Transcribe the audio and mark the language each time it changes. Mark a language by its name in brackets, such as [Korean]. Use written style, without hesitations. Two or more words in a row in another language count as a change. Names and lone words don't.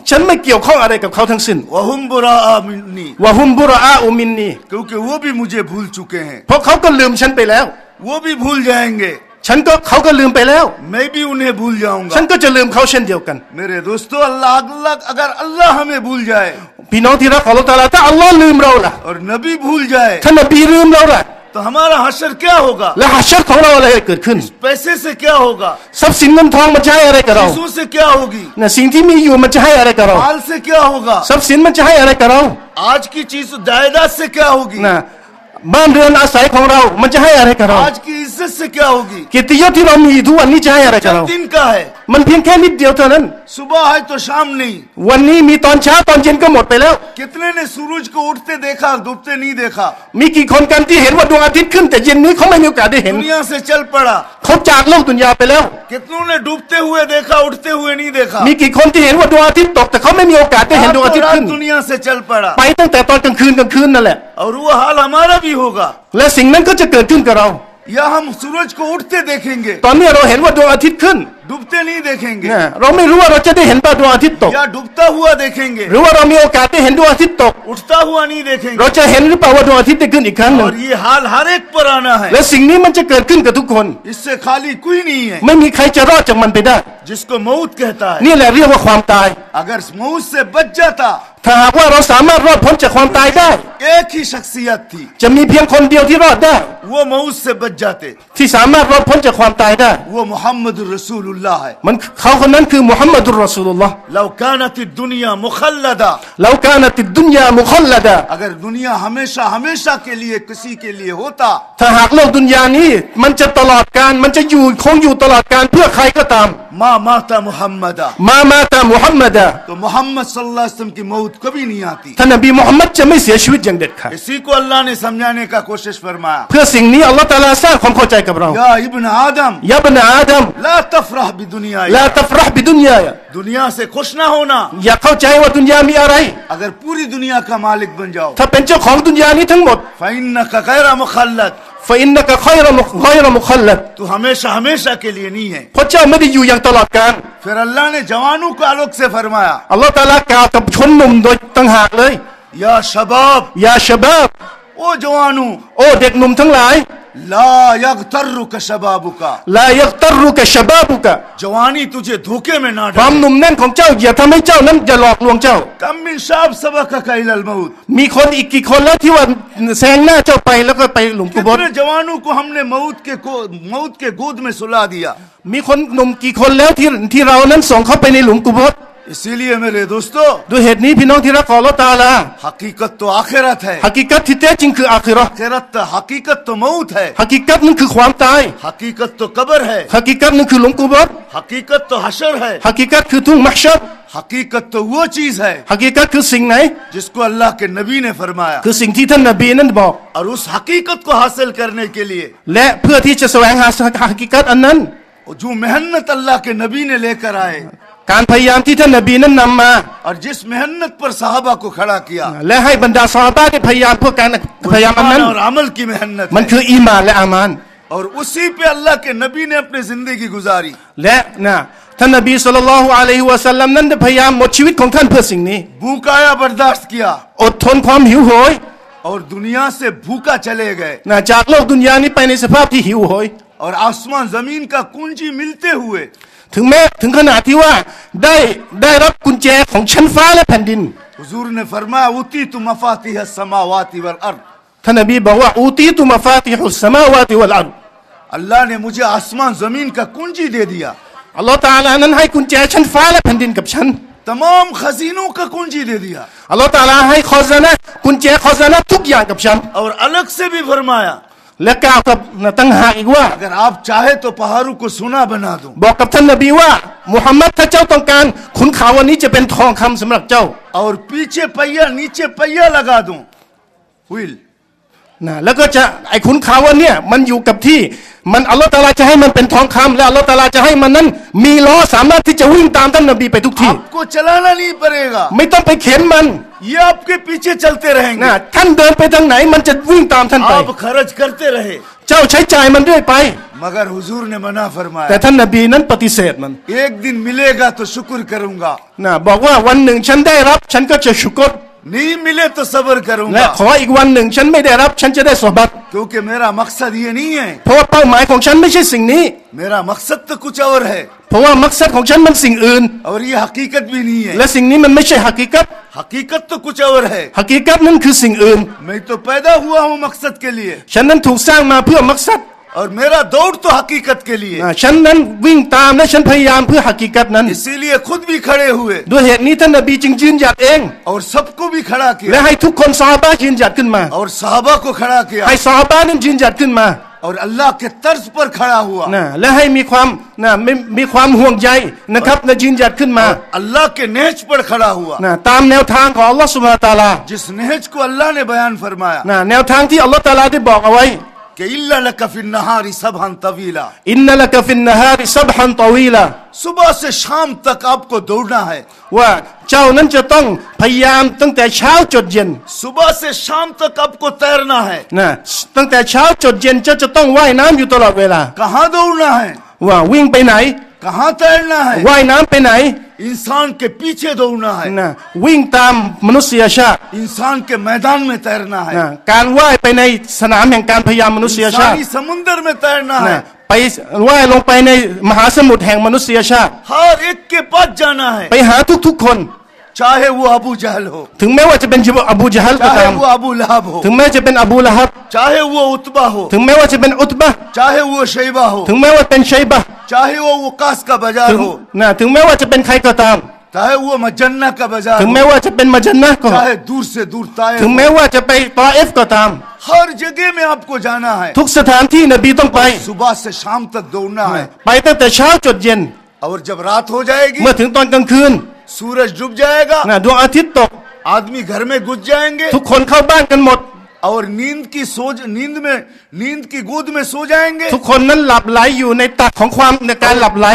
[Thai] ฉันไม่เกี่ยวข้องอะไรกับเขาทั้งสิ้น [Arabic] وهم براء مني, وهم براء مني [Urdu] क्योंकि वो भी मुझे भूल चुके हैं, [Thai] เพราะเขาก็ลืมฉันไปแล้ว [Urdu] वो भी भूल जाएंगे, [Thai] เขาก็ลืมไปแล้ว [Urdu] मैं भी उन्हें भूल जाऊंगा। [Thai] ฉันก็จะลืมเขาเช่นเดียวกัน [Urdu] मेरे दोस्तों, अल्लाह अगर अल्लाह हमें भूल जाए [Thai] พี่น้องที่รักของอัลเลาะห์ตะอาลาถ้าอัลลอฮ์ลืมเราล่ะ [Urdu] और नबी भूल जाए, [Thai] ถ้านบีลืมเราล่ะ [Urdu] तो हमारा हशर क्या होगा? [Thai] และหัชชัรของเราอะไรเกิดขึ้น [Urdu] पैसे से क्या होगा? [Thai] ทรัพย์สินเงินทองมันจะให้อะไรกับเรา [Urdu] चीजों से क्या होगी? [Thai] สิ่งที่มีอยู่มันจะให้อะไรกับเรา [Urdu] माल से क्या होगा? [Thai] ทรัพย์สินมันจะให้อะไรกับเรา [Urdu] आज की चीज जायदाद से क्या होगी? [Thai] บ้านเรือนอาศัยของเรามันจะให้อะไรกับเรา [Urdu] आज की इज्जत इज्जत से क्या होगी? [Thai] เกียรติยศที่เรามีทุกวันนี้จะให้อะไรกับเรา [Urdu] दिन का है, [Thai] มันเพียงแค่นิดเดียวเท่านั้น [Urdu] सुबह है तो शाम नहीं। [Thai] วันนี้มีตอนเช้าตอนเย็นก็หมดไปแล้ว [Urdu] कितने ने सूरज को उठते देखा, डूबते नहीं देखा? [Thai] มีกี่คนกันที่เห็นว่าดวงอาทิตย์ขึ้นแต่เย็นนี้เขาไม่มีโอกาสได้เห็น [Urdu] दुनिया से चल पड़ा। [Thai] เขาจากโลกดุนยาไปแล้ว [Urdu] कितनों ने डूबते हुए देखा, उठते हुए नहीं देखा? [Thai] มีกี่คนที่เห็นว่าดวงอาทิตย์ตกแต่เขาไม่มีโอกาสได้เห็นดวงอาทิตย์ขึ้น [Urdu] दुनिया से चल पड़ा [Thai] ไปตั้งแต่ตอนกลางคืนนั่นแหละ [Urdu] और वो हाल हमारा भी होगा। [Thai] และสิ่งนั้นก็จะเกิดขึ้นกับเรา [Urdu] या हम सूरज को उठते देखेंगे, [Thai] ตอนนี้เราเห็นว่าดวงอาทิตย์ขึ้น [Urdu] डूबते नहीं देखेंगे। [Thai] เนี่ยเราไม่รู้ว่าเราจะได้เห็นดวงอาทิตย์ตก [Urdu] या डूबता हुआ देखेंगे, [Thai] หรือว่าเรามีโอกาสได้เห็นดวงอาทิตย์ตก [Urdu] उठता हुआ नहीं देखेंगे। [Thai] เราจะเห็นหรือเปล่าว่าดวงอาทิตย์ได้ขึ้นอีกครั้งหนึ่ง [Urdu] और ये हाल हर एक पर आना है, [Thai] และสิ่งนี้มันจะเกิดขึ้นกับทุกคน [Urdu] इससे खाली कोई नहीं है। [Thai] ไม่มีใครจะรอดจากมันไปได้ [Urdu] जिसको मौत कहता है, [Thai] นี่แหละเรียกว่าความตาย [Urdu] अगर मौत से बच जाता, [Thai] ถ้าหากว่าเราสามารถรอดพ้นจากความตายได้ [Urdu] एक ही शख्सियत थी, [Thai] จะมีเพียงคนเดียวที่รอดได้ [Urdu] वो मौत से बच जाते। [Thai] ที่สามารถรอดพ้นจากความตายได้ [Urdu] वो मोहम्मद रसूलुल्लाह है। [Thai] มันเขาคนนั้นคือมุฮัมมัดุลรอซูลุลลอฮ์ [Arabic] لو كانت الدنيا مخلدة, لو كانت الدنيا مخلدة [Urdu] अगर दुनिया हमेशा हमेशा के लिए किसी के लिए होता, [Thai] ถ้าหากโลกดุนยานี้มันจะตลอดกาลมันจะอยู่คงอยู่ตลอดกาลเพื่อใครก็ตาม [Arabic] ما مات محمد, مات محمد [Urdu] तो मोहम्मद [Arabic] صلى الله عليه وسلم [Urdu] की मौत कभी नहीं आती। [Thai] ท่านนบีมุฮัมมัดจะไม่เสียชีวิตอย่างเด็ดขาด [Urdu] इसी को अल्लाह ने समझाने का कोशिश फरमाया। [Thai] เพื่อสิ่งนี้อัลลอฮฺตะอาลาสร้างความเข้าใจกับเรา [Arabic] يا ابن آدم يا ابن آدم لا تفرح بالدنيا, لا تفرح بالدنيا [Urdu] दुनिया से खुश ना होना। [Thai] อย่าเข้าใจว่าดุนยามีอะไร [Urdu] अगर पूरी दुनिया का मालिक बन जाओ, [Thai] ถ้าเป็นเจ้าของดุนยานี้ทั้งหมด [Arabic] فإنك غير مخلد, فإنك غير مخلد [Urdu] तू हमेशा हमेशा के लिए नहीं है। [Thai] เพราะเจ้าไม่ได้อยู่อย่างตลอดกาล [Urdu] फिर अल्लाह ने जवानों को आलोक से फरमाया, [Thai] อัลลอฮฺตะอาลากล่าวกับชนหนุ่มโดยต่างหากเลย [Arabic] يا شباب, يا شباب [Urdu] ओ जवानू, [Thai] โอ้เด็กหนุ่มทั้งหลาย [Arabic] لا يغترك شبابك, لا يغترك شبابك [Urdu] जवानी तुझे धोखे में ना [Thai] ความ [Urdu] डाले। [Thai] หนุ่มแน่นของเจ้าอย่าทำให้เจ้านั้นอย่าหลอกลวงเจ้า [Arabic] كم من شاب سبقك إلى الموت, [Thai] มีคนอีกกี่คนแล้วที่ว่าแซงหน้าเจ้าไปแล้วก็ไปหลุมกุบร [Urdu] कितने जवानों को हमने मौत के गोद में सुला दिया। [Thai] มีคนหนุ่มกี่คนแล้วที่เรานั้นส่งเขาไปในหลุมกุบร [Urdu] इसीलिए मेरे दोस्तों, [Thai] ด้วยเหตุนี้พี่น้องที่รักของอัลลอฮฺตะอาลา [Urdu] हकीकत तो आखिरत है, [Thai] หะกีกัตที่แท้จริงคืออาคิเราะห์ [Urdu] हकीकत तो मौत है, [Thai] หะกีกัตนั้นคือความตาย [Urdu] हकीकत तो कब्र है, [Thai] หะกีกัตนั้นคือหลุมกุบร [Urdu] हकीकत तो हशर है, [Thai] หะกีกัตคือทุ่งมักชัร [Urdu] हकीकत तो वो चीज है [Thai] หะกีกัตคือสิ่งไหน [Urdu] जिसको अल्लाह के नबी ने फरमाया। [Thai] คือสิ่งที่ท่านนบีนั้นบอก [Urdu] और उस हकीकत को हासिल करने के लिए [Thai] และเพื่อที่จะแสวงหาหะกีกัตอันนั้น [Urdu] जो मेहनत अल्लाह के नबी ने लेकर आए, [Thai] การพยายามที่ท่านนบีนั้นนำมา [Urdu] और जिस मेहनत पर सहाबा को खड़ा किया, [Thai] และให้บรรดาซอฮาบะห์ได้พยายามเพื่อการพยายามอันนั้น [Urdu] और अमल की मेहनत [Thai] มัน [Urdu] है। [Thai] คืออีมานและอามาน [Urdu] और उसी पे अल्लाह के नबी ने अपनी जिंदगी गुजारी। [Thai] และท่านนบี [Arabic] صلى الله عليه وسلم [Thai] นั้นได้พยายามหมดชีวิตของท่านเพื่อสิ่งนี้ [Urdu] भूख आया बर्दाश्त किया [Thai] อดทนความหิวโหย [Urdu] और दुनिया से भूखा चले गए। [Thai] จากโลกดุนยานี้ไปในสภาพที่หิวโหย [Urdu] और आसमान जमीन का कुंजी मिलते हुए [Thai] ถึงขนาดที่ว่าได้รับกุญแจของชั้นฟ้าและแผ่นดิน [Urdu] हुजूर ने फरमाया [Arabic] أوتيت مفاتيح السماوات والأرض, [Thai] ท่านนบีบอกว่า [Arabic] أوتيت مفاتيح السماوات والأرض [Urdu] अल्लाह ने मुझे आसमान जमीन का कुंजी दे दिया। [Thai] อัลลอฮฺตะอาลานั้นให้กุญแจชั้นฟ้าและแผ่นดินกับฉัน [Urdu] तमाम खजीनों का कुंजी दे दिया। [Thai] อัลลอฮฺตะอาลาให้คอซานะกุญแจคอซานะทุกอย่างกับฉัน [Urdu] और अलग से भी फरमाया [Thai] และกล่าวกับตั้งหากอีกว่า [Urdu] अगर आप चाहे तो पहाड़ों को सोना बना दूं, [Thai] บอกกับท่านนบีว่ามุฮัมมัดถ้าเจ้าต้องการขุนเขาวันนี้จะเป็นทองคำสำหรับเจ้า [Urdu] और पीछे पहिया नीचे पहिया लगा दूं, व्हील। [Thai] แล้วก็จะไอ้ขุนเขาวันเนี้ยมันอยู่กับที่มันอัลลอฮฺตะอาลาจะให้มันเป็นทองคำและอัลลอฮฺตะอาลาจะให้มันนั้นมีล้อสามารถที่จะวิ่งตามท่านนบีไปทุกที่ [Urdu] आपको चलाना नहीं पड़ेगा, [Thai] ไม่ต้องไปเข็นมัน [Urdu] ये आपके पीछे चलते रहेंगे। [Thai] ท่านเดินไปทางไหนมันจะวิ่งตามท่านไป [Urdu] आप खर्च करते रहे। [Thai] เจ้าใช้จ่ายมันเรื่อยไป [Urdu] मगर हुजूर ने मना [Thai] แต่ [Urdu] फरमाया, [Thai] ท่านนบีนั้นปฏิเสธมัน [Urdu] एक दिन मिलेगा तो शुक्र करूंगा, [Thai] บอกว่าวันหนึ่งฉันได้รับฉันก็จะชุกร [Urdu] नहीं मिले तो सब्र [Thai] และ [Urdu] करूंगा। [Thai] ขออีกวันหนึ่งฉันไม่ได้รับฉันจะได้สบัต [Urdu] क्योंकि मेरा मकसद ये नहीं है, [Thai] เพราะว่าเป้าหมายของฉันไม่ใช่สิ่งนี้ [Urdu] मेरा मकसद तो कुछ और है [Thai] เพราะว่ามักซัดของฉันมันสิ่งอื่น [Urdu] और ये हकीकत भी नहीं है। [Thai] และสิ่งนี้มันไม่ใช่หะกีกัต [Urdu] हकीकत तो कुछ और है। [Thai] หะกีกัตนั้นคือสิ่งอื่น [Urdu] मैं तो पैदा हुआ हूँ मकसद के लिए, [Thai] ฉันนั้นถูกสร้างมาเพื่อมักซัด [Urdu] और मेरा दौड़ तो हकीकत के लिए। [Thai] ฉันนั้นวิ่งตามและฉันพยายามเพื่อหะกีกัตนั้น [Urdu] इसीलिए खुद भी खड़े हुए [Thai] ด้วยเหตุนี้ท่านนบีจึงยืนหยัดเอง [Urdu] और सबको भी खड़ा [Thai] และ [Urdu] किया [Thai] ให้ทุกคนซอฮาบะห์ยืนหยัดขึ้นมา [Urdu] और साहबा को खड़ा किया। [Thai] ให้ซอฮาบะห์นั้นยืนหยัดขึ้นมา [Urdu] और अल्लाह के तर्ज पर खड़ा हुआ [Thai] นะและให้มีความห่วงใยนะครับและยืนหยัดขึ้นมา [Urdu] अल्लाह के नहज पर खड़ा हुआ [Thai] นะตามแนวทางของอัลลอฮฺ [Arabic] سبحانه وتعالى [Urdu] जिस नहज को अल्लाह ने बयान फरमाया [Thai] นะแนวทางที่อัลลอฮฺตะอาลาได้บอกเอาไว้ [Arabic] कि إن لك في النهار سبحا طويلا إن لك في النهار سبحا طويلا [Urdu] सुबह से शाम तक आपको दौड़ना है [Thai] ว่าเจ้านั้นจะต้องพยายามตั้งแต่เช้าจดเย็น [Urdu] सुबह से शाम तक आपको तैरना है [Thai] นะตั้งแต่เช้าจดเย็นเจ้าจะต้องว่ายน้ำอยู่ตลอดเวลา [Urdu] कहाँ दौड़ना है [Thai] ว่าวิ่งไปไหน [Urdu] कहाँ तैरना है [Thai] ว่ายน้ำไปไหน [Urdu] इंसान के पीछे दौड़ना है [Thai] นะวิ่งตามมนุษยชาติ [Urdu] इंसान के मैदान में तैरना है [Thai] นะการว่ายไปในสนามแห่งการพยายามมนุษยชาติ [Urdu] इंसानी समुंदर में तैरना [Thai] นะ [Urdu] है [Thai] ไปว่ายลงไปในมหาสมุทรแห่งมนุษยชาติ [Urdu] हर एक के पास जाना है [Thai] ไปหาทุกๆคน [Urdu] चाहे वो अबू जहल हो [Thai] ถึงแม้ว่าจะเป็นอบูญะฮัลก็ [Urdu] चाहे [Thai] ตาม [Urdu] वो अबू लहब हो [Thai] ถึงแม้จะเป็นอบูละฮับ [Urdu] चाहे वो उतबा हो [Thai] ถึงแม้ว่าจะเป็นอุตบะห์ [Urdu] चाहे वो शैबा हो [Thai] ถึงแม้ว่าเป็นชัยบะห์ [Urdu] चाहे वो वकास का बाजार [Thai] ถึง [Urdu] हो [Thai] นะถึงแม้ว่าจะเป็นใครก็ตาม [Urdu] चाहे वो मजन्ना का बाजार [Thai] ถึง [Urdu] हो [Thai] แม้ว่าจะเป็นมัจญะห์ก็ [Urdu] चाहे दूर से दूर ताए [Thai] ถึงแม้ว่าจะไปตอเอฟก็ตาม [Urdu] हर जगह में आपको जाना है [Thai] ทุกสถานที่นบีต้องไป [Urdu] सुबह से शाम तक दौड़ना है [Thai] ไปตั้งแต่เช้าจดเย็น [Urdu] और जब रात हो जाएगी [Thai] เมื่อถึงตอนกลางคืน [Urdu] सूरज डूब जाएगा [Thai] นะดวงอาทิตย์ตก [Urdu] आदमी घर में घुस जाएंगे [Thai] ทุกคนเข้าบ้านกันหมด [Urdu] और नींद की गोद में सो जाएंगे [Thai] ทุกคนนั้นหลับไหลอยู่ในตักของความในการหลับไหล